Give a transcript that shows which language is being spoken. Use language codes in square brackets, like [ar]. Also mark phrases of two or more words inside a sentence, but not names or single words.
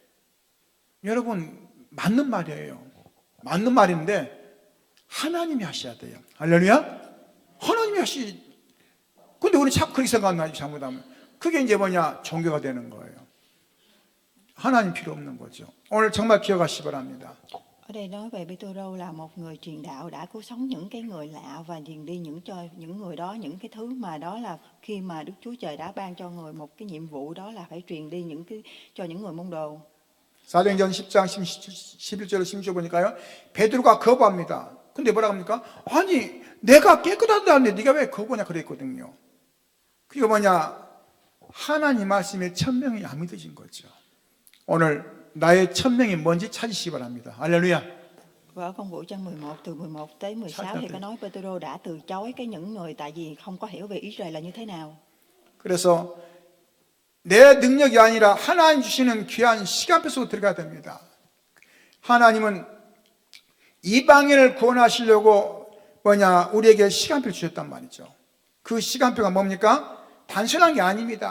[ko] 여러분 맞는 말이에요. 맞는 말인데 하나님이 하셔야 돼요. 할렐루야. 하나님이 하시. 근데 우리 자꾸 그렇게 생각하나, 잘못하면. 그게 이제 뭐냐, 종교가 되는 거예요. 하나님 필요 없는 거죠. 오늘 정말 기억하시기 바랍니다. [vi] Ở đây nói về Pê-tê-rô là một người truyền đạo đã cứu sống những cái người lạ và truyền đi cho những người đó những cái thứ mà đó là khi mà Đức Chúa Trời đã ban cho người một cái nhiệm vụ, đó là phải truyền đi cho những người môn đồ. [ko] 사도행전 10장 11절로 16절 보니까요, 베드로가 거부합니다. 근데 뭐라고 합니까? 아니 내가 깨끗하다는데 네가 왜 거부하냐 그랬거든요. 그게 뭐냐, 하나님 말씀에 천명이 안 믿어진 거죠. 오늘 나의 천명이 뭔지 찾으시기 바랍니다. 할렐루야. [vi] Và ở công vụ chương 11 từ 11 tới 16 thì có nói Pê-tê-rô đã từ chối những người tại vì không có hiểu về Israel là như thế nào. [ko] 그래서 내 능력이 아니라 하나님 주시는 귀한 시간표 속으로 들어가야 됩니다. 하나님은 이방인을 구원하시려고 뭐냐, 우리에게 시간표를 주셨단 말이죠. 그 시간표가 뭡니까? 단순한 게 아닙니다.